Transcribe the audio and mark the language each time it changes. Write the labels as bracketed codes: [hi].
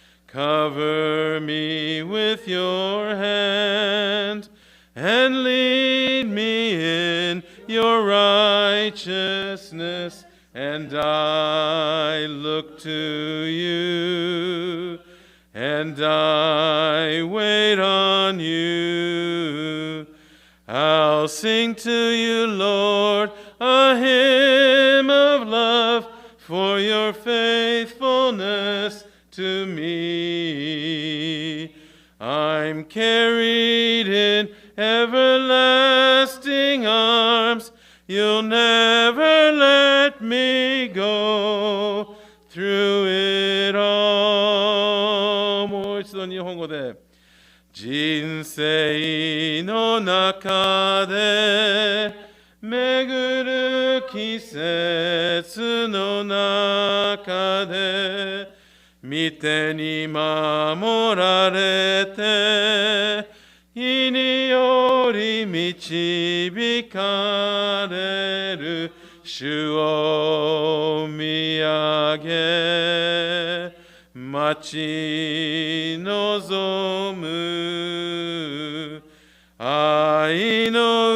[en] Cover me with your hand and lead me in your righteousness, and I look to you, and I wait on you. I'll sing to you, Lord, a hymn of love for your faithfulness to me. I'm carried in everlasting arms. You'll never let me go through it all. [ja] もう一度日本語で。人生の中で巡る季節の中で御手に守られて意により導かれる主を見上げ待ち望む愛の